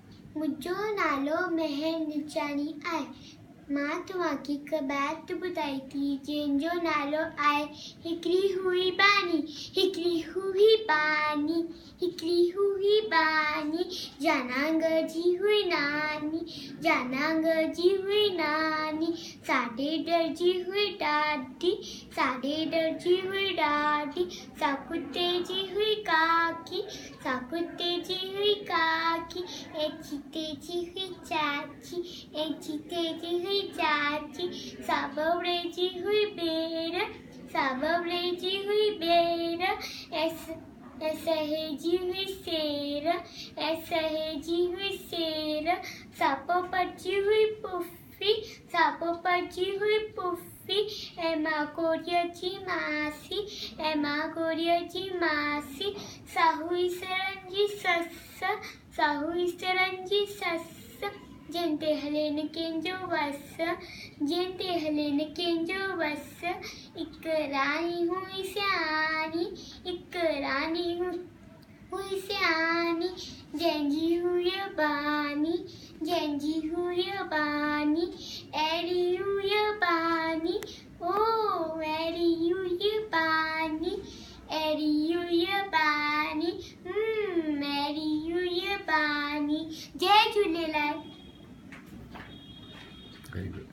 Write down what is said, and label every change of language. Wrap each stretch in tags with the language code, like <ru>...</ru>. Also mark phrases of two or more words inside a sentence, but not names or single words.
<sd>मुझो नालो महर निचानी आए, मां तव्हांखे हिकु बैत ॿुधाई थी जंहिंजो नालो आहे हिकिड़ी हुई बानी, हिकिड़ी हुई बानी, हिकिड़ी हुई बानी, जानांग जी हुई नानी, जानांग जी हुई नानी, साॾे डरजी हुई ॾाढी, साॾे डरजी हुई ॾाढी, सा कुत्ते जी हुई काकी, सा कुत्ते जी हुई काकी, ए चीते जी हुई चाची, ए चीते जी हुई चाची, सा बबड़े जी हुई बेर, सा बबड़े जी हुई बेर, ऐसे जी हुई शेर, ऐसे जी हुई शेर, सा पोपट जी हुई पुफी, सा पोपट जी हुई पुफी, ऐ मां कोरिया जी मासी, ऐ मां कोरिया जी मासी, सा हुई सरन जी सस, सा हुई सरन जी सस, जंहिंते हले न कंहिंजो वस, जंहिंते हले न कंहिंजो वस, हिकु राणी हुई सियाणी, हिकु राणी हुई सियाणी, जंहिंजी हुई बानी, जंहिंजी हुई बानी, अहिड़ी हुई बानी, ओ अहिड़ी हुई बानी, अहिड़ी हुई बानी, अहिड़ी हुई बानी। जय झूलेलाल।</sd> <en>Very good.</en>